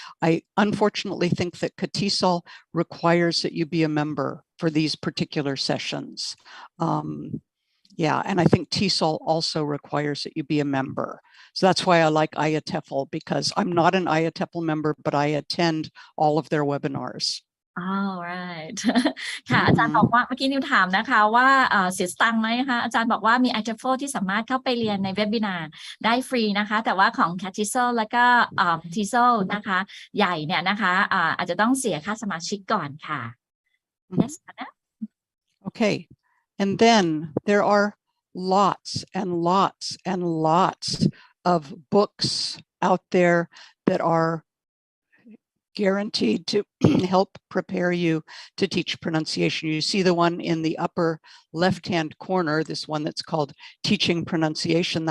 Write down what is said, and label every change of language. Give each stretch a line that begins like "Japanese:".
English: I unfortunately think that CATESOL requires that you be a member for these particular sessions. Yeah, and I think TESOL also requires that you be a member. So that's why I like IATEFL, because I'm not an IATEFL member, but I attend all of their webinars.
Thai: right ค่ะอาจารย์บอกว่าเมื่อกี้นิวถามนะคะว่าเสียสตังค์ไหมคะอาจารย์บอกว่ามี IATEFL ที่สามารถเข้าไปเรียนในเว็บบินาร์ได้ฟรีนะคะแต่ว่าของ CATESOL แล้วก็TESOL นะคะใหญ่เนี่ยนะคะอาจจะต้องเสียค่าสมาชิกก่อนค่ะ Yes
English: Okay, and then there are lots and lots and lots of books out there that are guaranteed to help prepare you to teach pronunciation. You see the one in the upper left-hand corner, this one that's called Teaching Pronunciation.